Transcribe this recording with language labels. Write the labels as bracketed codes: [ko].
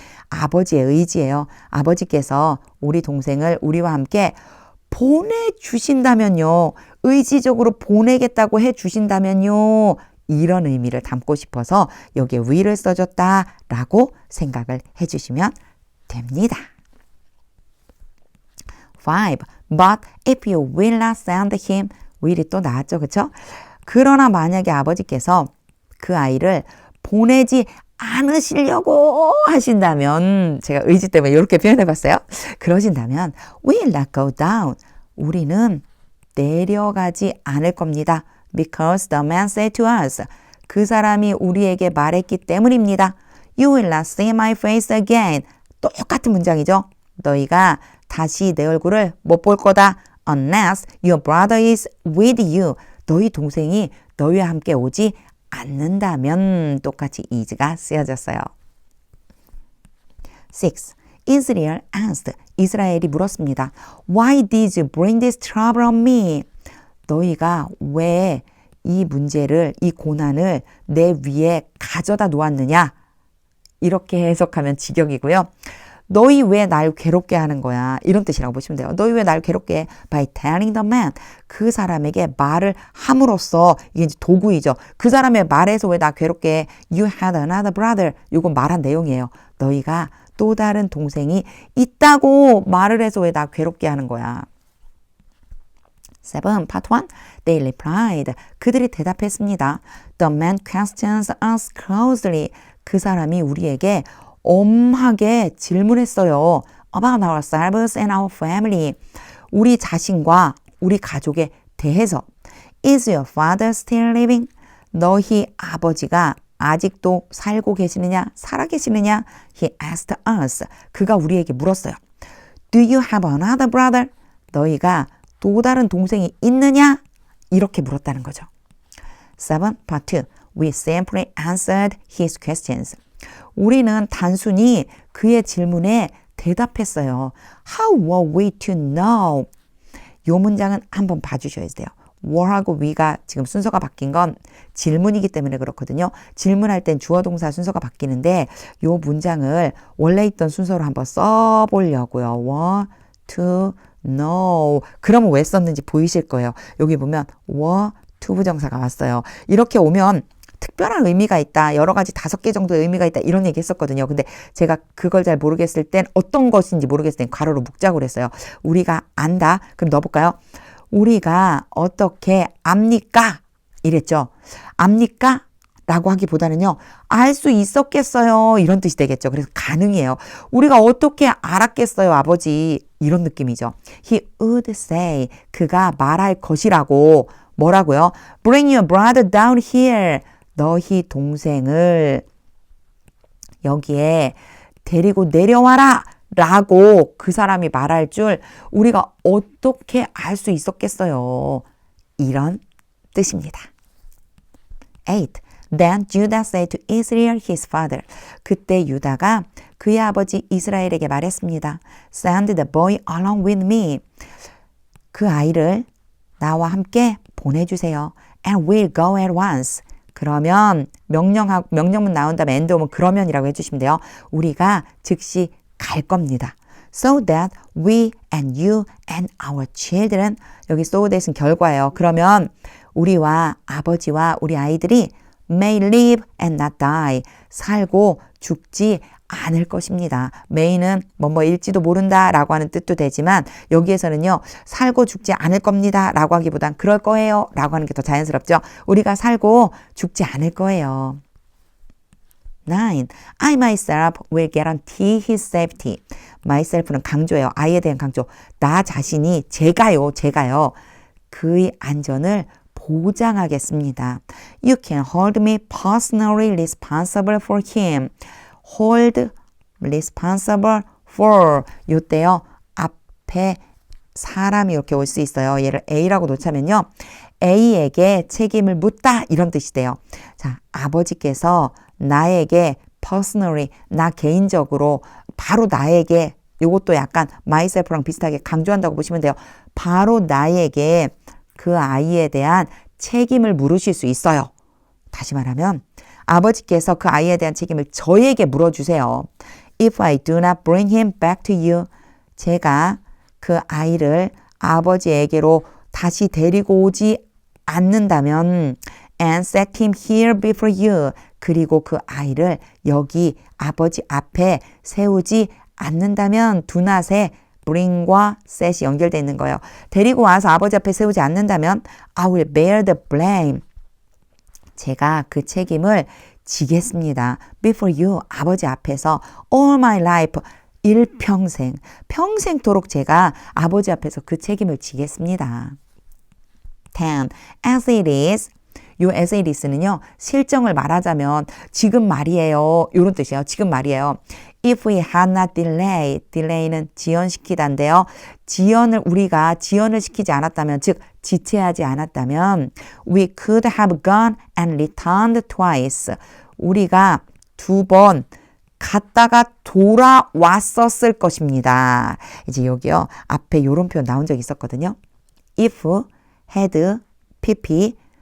[ko] 아버지의 의지예요. 아버지께서 우리 동생을 우리와 함께 보내주신다면요. 의지적으로 보내겠다고 해주신다면요. 이런 의미를 담고 싶어서 여기에 will을 써줬다라고 생각을 해주시면 됩니다. 5. [en] But if you will not send him, will이 [ko] 또 나왔죠. 그렇죠? 그러나 만약에 아버지께서 그 아이를 보내지 않으시려고 하신다면, 제가 의지 때문에 이렇게 표현해 봤어요. 그러신다면 [en] we'll not go down. [ko] 우리는 내려가지 않을 겁니다. [en] Because the man said to us. [ko] 그 사람이 우리에게 말했기 때문입니다. [en] You will not see my face again. [ko] 똑같은 문장이죠. 너희가 다시 내 얼굴을 못 볼 거다. [en] Unless your brother is with you. [ko] 너희 동생이 너희와 함께 오지 않는다면 똑같이 is가 쓰여졌어요. [en] 6. Israel asked. [ko] 이스라엘이 물었습니다. [en] Why did you bring this trouble on me? [ko] 너희가 왜 이 문제를, 이 고난을 내 위에 가져다 놓았느냐? 이렇게 해석하면 직역이고요. 너희 왜 날 괴롭게 하는 거야? 이런 뜻이라고 보시면 돼요. 너희 왜 날 괴롭게 해? [en] By telling the man. [ko] 그 사람에게 말을 함으로써, 이게 이제 도구이죠. 그 사람의 말에서 왜 나 괴롭게 해? [en] You had another brother. [ko] 이건 말한 내용이에요. 너희가 또 다른 동생이 있다고 말을 해서 왜 나 괴롭게 하는 거야? [en] 7. Part 1. They replied. [ko] 그들이 대답했습니다. [en] The man questions us closely. [ko] 그 사람이 우리에게 엄하게 질문했어요. [en] About ourselves and our family. [ko] 우리 자신과 우리 가족에 대해서. [en] Is your father still living? [ko] 너희 아버지가 아직도 살고 계시느냐? 살아 계시느냐? [en] He asked us. [ko] 그가 우리에게 물었어요. [en] Do you have another brother? [ko] 너희가 또 다른 동생이 있느냐? 이렇게 물었다는 거죠. 7. Part 2. [en] We simply answered his questions. [ko] 우리는 단순히 그의 질문에 대답했어요. [en] How were we to know? [ko] 이 문장은 한번 봐주셔야 돼요. were하고 we가 지금 순서가 바뀐 건 질문이기 때문에 그렇거든요. 질문할 땐 주어 동사 순서가 바뀌는데 이 문장을 원래 있던 순서로 한번 써보려고요. [en] were to know. [ko] 그러면 왜 썼는지 보이실 거예요. 여기 보면 were to 부정사가 왔어요. 이렇게 오면 특별한 의미가 있다. 여러 가지 5개 정도의 의미가 있다. 이런 얘기 했었거든요. 근데 제가 그걸 잘 모르겠을 땐 어떤 것인지 모르겠을 땐 괄호로 묵자고 그랬어요. 우리가 안다. 그럼 넣어볼까요? 우리가 어떻게 압니까? 이랬죠. 압니까? 라고 하기보다는요. 알 수 있었겠어요. 이런 뜻이 되겠죠. 그래서 가능해요. 우리가 어떻게 알았겠어요, 아버지. 이런 느낌이죠. [en] He would say. [ko] 그가 말할 것이라고. 뭐라고요? [en] Bring your brother down here. [ko] 너희 동생을 여기에 데리고 내려와라 라고 그 사람이 말할 줄 우리가 어떻게 알 수 있었겠어요. 이런 뜻입니다. 8. [en] Then Judah said to Israel his father. [ko] 그때 유다가 그의 아버지 이스라엘에게 말했습니다. [en] Send the boy along with me. [ko] 그 아이를 나와 함께 보내주세요. [en] And we'll go at once. [ko] 그러면 명령문 나온 다음에 end 오면 그러면이라고 해주시면 돼요. 우리가 즉시 갈 겁니다. [en] So that we and you and our children. [ko] 여기 so that은 결과예요. 그러면 우리와 아버지와 우리 아이들이 [en] may live and not die. [ko] 살고 죽지 않을 것입니다. may는 뭐뭐일지도 모른다 라고 하는 뜻도 되지만 여기에서는요. 살고 죽지 않을 겁니다 라고 하기보단 그럴 거예요 라고 하는 게 더 자연스럽죠. 우리가 살고 죽지 않을 거예요. 9. [en] I myself will guarantee his safety. [ko] myself는 강조예요. I에 대한 강조. 나 자신이 제가요. 그의 안전을 보장하겠습니다. [en] You can hold me personally responsible for him. hold responsible for. [ko] 이때요. 앞에 사람이 이렇게 올 수 있어요. 얘를 A라고 놓자면요. A에게 책임을 묻다 이런 뜻이 돼요. 자, 아버지께서 나에게 personally, 나 개인적으로 바로 나에게 이것도 약간 myself랑 비슷하게 강조한다고 보시면 돼요. 바로 나에게 그 아이에 대한 책임을 물으실 수 있어요. 다시 말하면 아버지께서 그 아이에 대한 책임을 저에게 물어주세요. [en] If I do not bring him back to you. [ko] 제가 그 아이를 아버지에게로 다시 데리고 오지 않는다면 [en] and set him here before you. [ko] 그리고 그 아이를 여기 아버지 앞에 세우지 않는다면 do not에 bring과 set이 연결되어 있는 거예요. 데리고 와서 아버지 앞에 세우지 않는다면 [en] I will bear the blame. [ko] 제가 그 책임을 지겠습니다. [en] Before you, [ko] 아버지 앞에서 [en] all my life, [ko] 일평생, 평생토록 제가 아버지 앞에서 그 책임을 지겠습니다. 10. As it is, 요 as it is는요, 실정을 말하자면 지금 말이에요. 이런 뜻이에요. 지금 말이에요. [en] If we had not delay는 [ko] 지연시키다인데요. 우리가 지연을 시키지 않았다면, 즉 지체하지 않았다면 [en] we could have gone and returned twice. [ko] 우리가 2번 갔다가 돌아왔었을 것입니다. 이제 여기요. 앞에 이런 표현 나온 적 있었거든요. If, had, pp